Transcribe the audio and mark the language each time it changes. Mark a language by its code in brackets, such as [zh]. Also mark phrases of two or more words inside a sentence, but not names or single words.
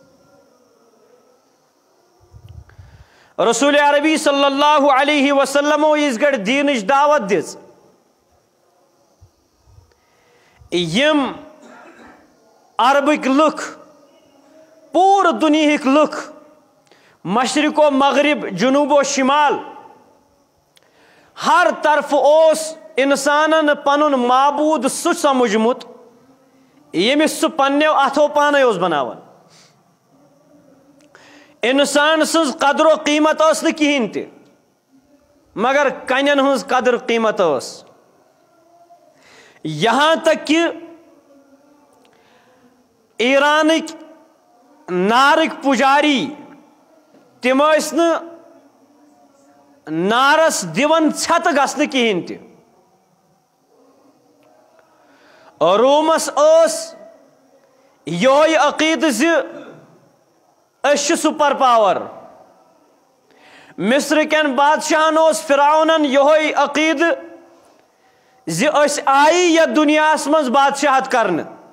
[ks] رسول عربی صلی اللہ علیہ وسلمو یِژ گڑِ دیٖنٕچ دعوت دِژ، یِم عربٕکۍ لُکھ، پوٗرٕ دُنیہٕکۍ لُکھ، مشرق و مغرب، جنوب و شمال، ہر طرفہٕ اوس اِنسانن پنُن معبوٗد سُہ سمجھمُت ییٚمِس سُہ پننیو اتھو پانے اوس بناوان۔ انسان سٕنٛز قدر و قیٖمت ٲس نہٕ کِہیٖنۍ تہِ، مگر کنٮ۪ن ہٕنٛز قدر قیٖمت ٲس۔ [ur] یہاں تک کہ [ks] ایرانٕکۍ نارٕکۍ پُجاری تِم ٲسۍ نہٕ نارس دِوان ژھٮ۪تہٕ گژھنہٕ کِہیٖنۍ تہِ۔ رومس ٲس یِہوے عقیدٕ زِ أسۍ چھِ سُپر پاور، مصر کٮ۪ن بادشاہن اوس فرعونن یِہوے عقیدٕ زِ أسۍ آیہِ یتھ دُنیاہس منٛز بادشاہت کرنہٕ۔